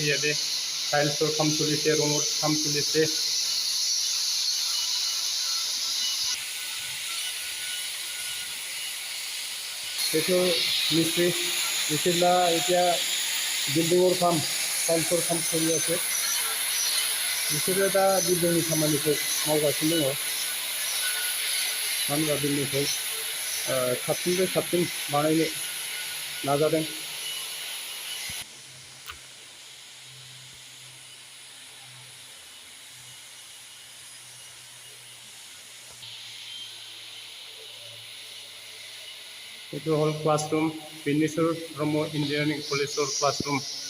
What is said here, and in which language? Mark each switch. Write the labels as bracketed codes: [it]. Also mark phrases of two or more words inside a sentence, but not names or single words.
[as] ইয়াতে টাইলছৰ কাম চলিছে, ৰঙৰ কাম চলিছে। সেইটো মিস্ত্ৰী এতিয়া বিল্ডিঙৰ কাম টাইলছৰ কাম চলি আছে। [brx] बिसोरो दा बिल्डिंनि खामानिखौ मावगासिनो दङ। मानो होनबा बिल्डिंखौ साबसिननिफ्राय साबसिन बानायनो नाजादों। [as] এইটো হ'ল ক্লাছৰুম, বিনেশ্বৰ ব্ৰহ্ম ইঞ্জিনিয়াৰিং কলেজৰ ক্লাছৰুম।